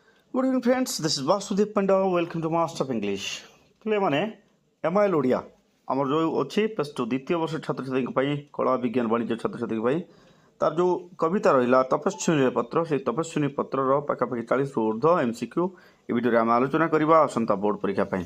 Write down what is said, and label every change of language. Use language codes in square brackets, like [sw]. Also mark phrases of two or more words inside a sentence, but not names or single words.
[en] Good evening, friends. This is Vasudev Panda. Welcome to Master of English. [or] ପିଲେ ମାନେ ଏମ୍ଆଇଏଲ୍ ଓଡ଼ିଆ ଆମର ଯେଉଁ ଅଛି +2 ଦ୍ୱିତୀୟ ବର୍ଷ ଛାତ୍ରଛାତ୍ରୀଙ୍କ ପାଇଁ କଳା ବିଜ୍ଞାନ ବାଣିଜ୍ୟ ଛାତ୍ରଛାତ୍ରୀଙ୍କ ପାଇଁ ତାର ଯେଉଁ କବିତା ରହିଲା ତପସ୍ୱିନୀ ପତ୍ର ସେଇ ତପସ୍ୱିନୀ ପତ୍ରର ପାଖାପାଖି 40ରୁ ଉର୍ଦ୍ଧ୍ୱ MCQ ଏ ଭିଡ଼ିଓରେ ଆମେ ଆଲୋଚନା କରିବା ଆସନ୍ତା ବୋର୍ଡ଼ ପରୀକ୍ଷା ପାଇଁ।